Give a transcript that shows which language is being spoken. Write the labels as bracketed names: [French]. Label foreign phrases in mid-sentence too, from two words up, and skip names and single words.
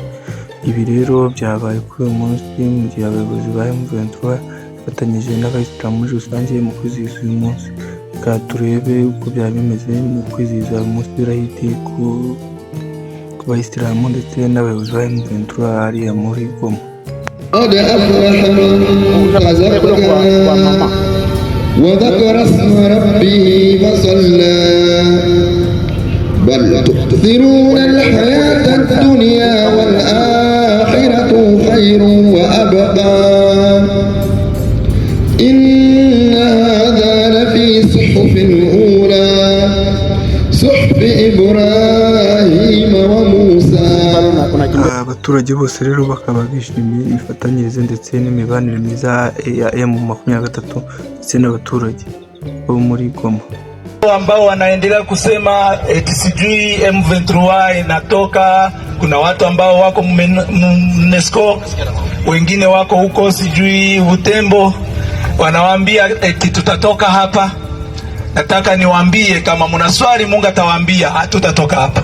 [Kinyarwanda] Ibi rero byabaye kuri uyu munsi mu gihe abayobozi ba M23 bafatanyije n'abayisilamu muri rusange mu kwizihiza uyu munsi. Reka turebe uko byaba bimeze mu kwizihiza umunsi w'irayidi ku bayisilamu ndetse n'abayobozi ba M23 hariya muri Goma. [Arabic] قد أفلح من تزكى وذكر اسم ربه فصلى بل تؤثرون الحياة الدنيا والآخرة خير وأبقى إن هذا لفي صحف الأولى صحف إبراهيم وموسى. [Kinyarwanda] Abaturage bose rero bakaba bishimiye ifatanyirize ndetse n'imibanire myiza ya M23 ndetse n'abaturage bo muri Goma. [Swahili] Ambao wanaendelea kusema eti sijui M23 inatoka, kuna watu ambao wako UNESCO, wengine wako huko sijui Butembo, wanawaambia eti tutatoka hapa. Nataka niwaambie, kama mna swali Mungu atawaambia, hatutatoka hapa.